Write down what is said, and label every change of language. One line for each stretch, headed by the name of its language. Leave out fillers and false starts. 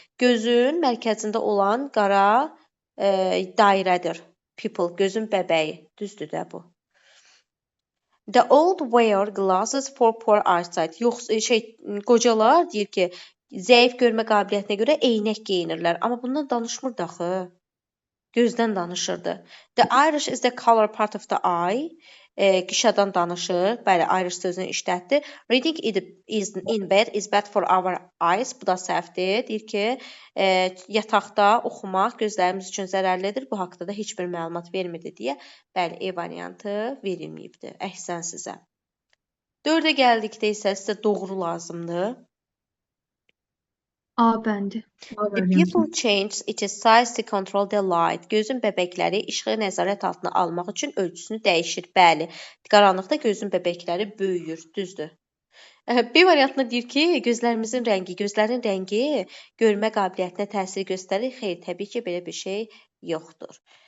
Azerbaijani: Gözün mərkəzində olan qara dairədir. Pupil, gözün bəbəyi. Düzdür də bu.
English: The old wear glasses for poor eyesight.
Azerbaijani: Qocalar deyir ki, zəif görmə qabiliyyətinə görə eynək geyinirlər. Amma bundan danışmırdı axı. Gözdən danışırdı.
English: The iris is the color part of the eye.
Azerbaijani: Qişadan danışır. Bəli, iris sözünü işlətdi.
English: Reading in bed is bad for our eyes.
Azerbaijani: Bu da səhvdir. Deyir ki, yataqda oxumaq gözlərimiz üçün zərərlidir. Bu haqqda da heç bir məlumat vermirdi deyə. Bəli, E variantı verilməyibdir. Əhsən sizə. 4-ə gəldikdə isə sizə doğru lazımdır. A bəndi.
English: The pupil changes its size to control the light.
Azerbaijani: Gözün bəbəkləri işığı nəzarət altına almaq üçün ölçüsünü dəyişir. Bəli, qaranlıqda gözün bəbəkləri böyüyür. Düzdür. B variantında deyir ki, gözlərin rəngi görmə qabiliyyətinə təsir göstərir. Xeyr, təbii ki, belə bir şey yoxdur.